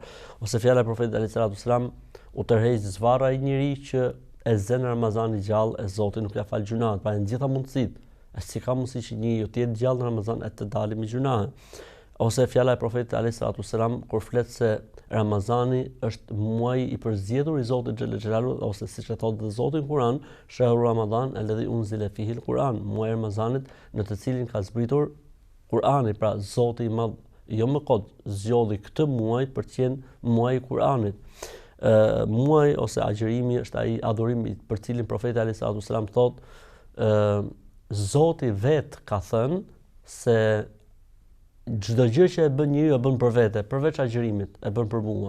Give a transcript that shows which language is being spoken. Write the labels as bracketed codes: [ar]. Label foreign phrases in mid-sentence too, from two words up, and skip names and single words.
[sq] Ose fjala e profetit [ar] عليه السلام, [sq] u tërheq zvarra i njeriu që e zën Ramazani gjallë, e Zoti nuk ja fal gjunat, pra në gjitha mundësitë. Si ka mundësi që njeriu të jetë gjallë në Ramazan e të dalë me gjunahe. Ose fjala e profetit [ar] عليه السلام [sq] kur flet se Ramazani është muaji i përzgjedhur i Zotit [ar] جل جلاله, [sq] ose siç e thotë dhe Zoti në Kur'an, [ar] شهر رمضان الذي أنزل فيه القرآن, [sq] muaji i Ramazanit në të cilin ka zbritur Kur'ani, pra Zoti i Madh jo më kot zgjodhi këtë muaj për të qenë muaji i Kur'anit. Muaj ose agjërimi është ai adhurim për cilin profeti [ar] عليه السلام [sq] thotë Zoti vet ka thënë se çdo gjë që e bën njeriu e bën për vete, përveç agjërimit, e bën për mua.